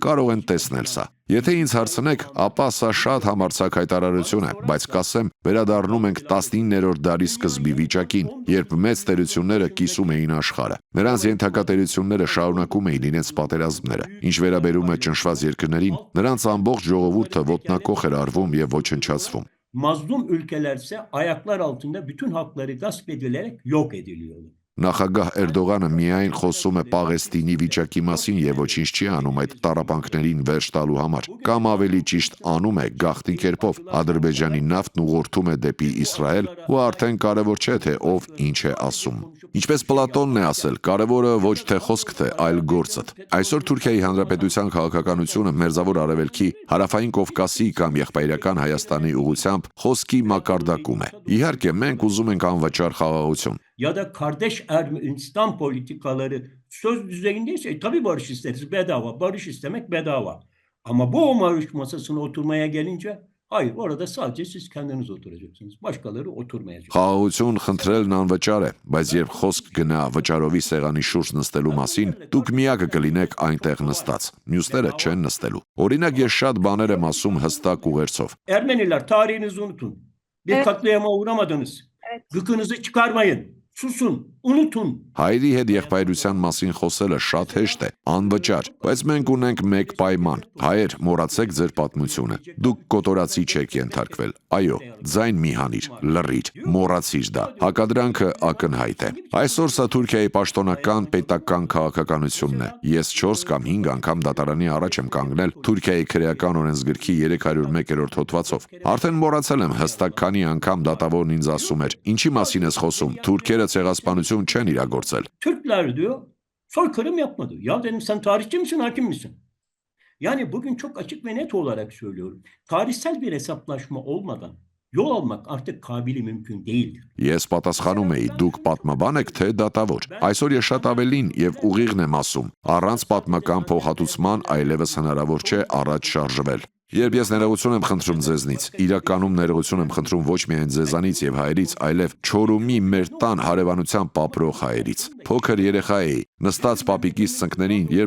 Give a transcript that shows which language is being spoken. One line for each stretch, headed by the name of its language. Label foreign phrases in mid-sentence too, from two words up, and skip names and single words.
Armenian: կարող են տեսնել սա։ Եթե ինձ հարցնեք, ապա սա շատ համարձակ հայտարարություն է, բայց կասեմ, վերադառնում ենք 19-րդ դարի սկզբի վիճակին, երբ մեծ տերությունները կիսում էին աշխարհը։ Նրանց ենթակա տերությունները շարունակում էին իրենց պատերազմները։ Ինչ վերաբերում է ճնշված երկրներին, նրանց ամբողջ ժողովուրդը ոտնակոխ էր արվում եւ ոչնչացվում։
Turkish: Mazlum ülkelerse ayaklar altında bütün hakları gasp edilerek yok ediliyorlar.
Armenian: Նախագահ Էրդողանը միայն խոսում է Պաղեստինի վիճակի մասին եւ ոչինչ չի անում այդ տառապանքներին վերջ տալու համար, կամ ավելի ճիշտ անում է գաղտնի կերպով Ադրբեջանի նավթն ուղղորդում է դեպի Իսրայել ու արդեն կարևոր չէ թե ով ինչ է ասում։ Ինչպես Պլատոնն է ասել, կարևորը ոչ թե խոսքդ է, այլ գործդ։ Այսօր Թուրքիայի Հանրապետության քաղաքականությունը Մերձավոր Արևելքի, Հարավային Կովկասի կամ Եղբայրական Հայաստանի ուղղությամբ խոսքի մակարդակում է։ Իհարկե, մենք ուզում ենք անվճար խաղաղություն։
Turkish: Ya da kardeş Ermenistan politikaları söz düzeyindeyse tabii barış isteriz, bedava. Barış istemek bedava. Ama bu barış masasına oturmaya gelince hayır, orada sadece siz kendiniz oturacaksınız. Başkaları oturmayacak.
Armenian: Խաղաղություն խնդրելն անվճար է, բայց երբ խոսք գնա վճարովի սեղանի շուրջ նստելու մասին, դուք միակը կլինեք այնտեղ նստած, մյուսները չեն nստելու։ Օրինակ, ես շատ բաներ եմ ասում հստակ ուղերձով։
Turkish: Ermeniler, tarihinizi unutun. Bir katliama uğramadınız. Gıkınızı çıkarmayın. Susun, unutun.
Armenian: Հայերի հետ եղբայրության մասին խոսելը շատ հեշտ է, անվճար, բայց մենք ունենք մեկ պայման։ Հայեր, մոռացեք ձեր պատմությունը։ Դուք կոտորածի չեք ենթարկվել։ Այո, ձայն մի հանիր, լռիր, մոռացիր դա։ Հակադրանքը ակնհայտ է։ Այսօր սա Թուրքիայի պաշտոնական պետական քաղաքականությունն է։ Ես 4 կամ 5 անգամ դատարանի առաջ եմ կանգնել Թուրքիայի քրեական օրենսգրքի 301-րդ հոդվածով։ Արդեն մոռացել եմ հստակ քանի անգամ դատավորն ինձ ասում էր. «Ինչի մասին ես խոսում, թուրքերը ցեղասպանություն չեն իրագործել»։
Turkish: Türkler diyor soykırım yapmadı. Ya dedim sen tarihçi misin, hakim misin? Yani bugün çok açık ve net olarak söylüyorum. Tarihsel bir hesaplaşma olmadan yol almak artık kabili mümkün değildir.
Armenian: Ես պատասխանում էի, դուք պատմաբան եք թե դատավոր։ Այսօր ես շատ ավելին եւ ուղիղն եմ ասում։ Առանց պատմական փոխհատուցման այլևս հնարավոր չէ առաջ շարժվել։ Երբ ես ներողություն եմ խնդրում ձեզնից, իրականում ներողություն եմ խնդրում ոչ միայն ձեզանից եւ հայերից, այլև Չորումի մեր տան հարևանության պապրող հայերից։ Փոքր երեխա էի, նստած պապիկիս ծնկներին, երբ